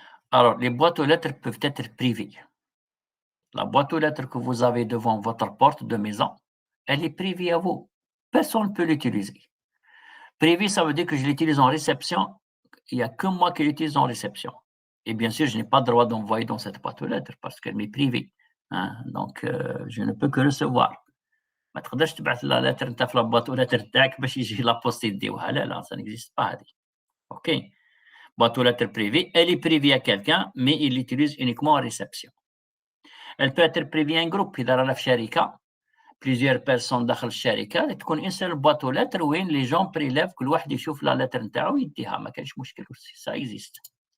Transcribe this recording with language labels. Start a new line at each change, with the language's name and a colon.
French: Alors, les boîtes aux lettres peuvent être privées. La boîte aux lettres que vous avez devant votre porte de maison, elle est privée à vous. Personne ne peut l'utiliser. Privé, ça veut dire que je l'utilise en réception. Il n'y a que moi qui l'utilise en réception. Et bien sûr, je n'ai pas le droit d'envoyer dans cette boîte aux lettres parce qu'elle m'est privée. Hein. Donc, je ne peux que recevoir.
Arabic: ما تقدرش تبعث لا لتر انت في لاباط ولا تاعك باش يجي لابوست يديوها لا
French: ça n'existe pas
Arabic: هذه.
French: OK. Boîte aux lettres privée, elle est privée à quelqu'un, mais il l'utilise uniquement en réception. Elle peut être privée à un groupe
Arabic: إذا رانا في شركة
French: plusieurs personnes
Arabic: داخل الشركة تكون
French: une seule boîte aux lettres وين les gens prélèvent
Arabic: كل واحد يشوف لا لتر نتاعو ويديها ما كانش مشكل
French: ça existe.